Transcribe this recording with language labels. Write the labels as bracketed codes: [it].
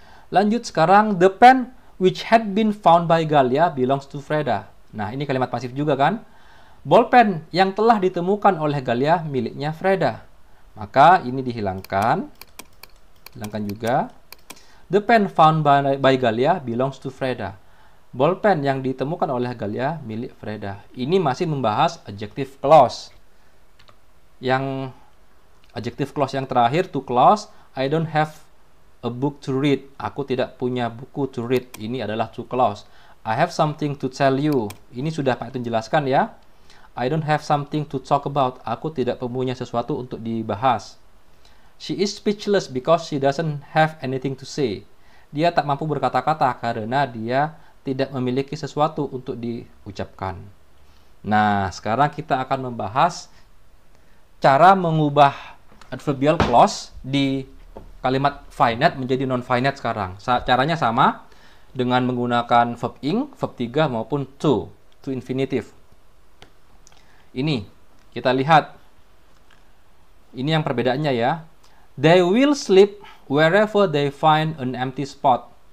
[id] Lanjut sekarang, [en] the pen which had been found by Galia belongs to Freda. [id] Nah, ini kalimat pasif juga kan? Bolpen yang telah ditemukan oleh Galia miliknya Freda. Maka ini dihilangkan. Hilangkan juga. [en] The pen found by Galia belongs to Freda. [id] Bolpen yang ditemukan oleh Galia milik Freda. Ini masih membahas adjective clause. Yang adjective clause yang terakhir, [en] to clause, I don't have a book to read. [id] Aku tidak punya buku [en] to read. [id] Ini adalah to clause. [en] I have something to tell you. [id] Ini sudah Pak Edwin jelaskan ya. [en] I don't have something to talk about. [id] Aku tidak punya sesuatu untuk dibahas. [en] She is speechless because she doesn't have anything to say. [id] Dia tak mampu berkata-kata karena dia tidak memiliki sesuatu untuk diucapkan. Nah, sekarang kita akan membahas cara mengubah adverbial clause di kalimat finite menjadi non-finite sekarang. Caranya sama dengan menggunakan verb ing, verb 3 maupun to infinitive. Ini, kita lihat. Ini yang perbedaannya ya. [en] They will sleep wherever they find an empty spot.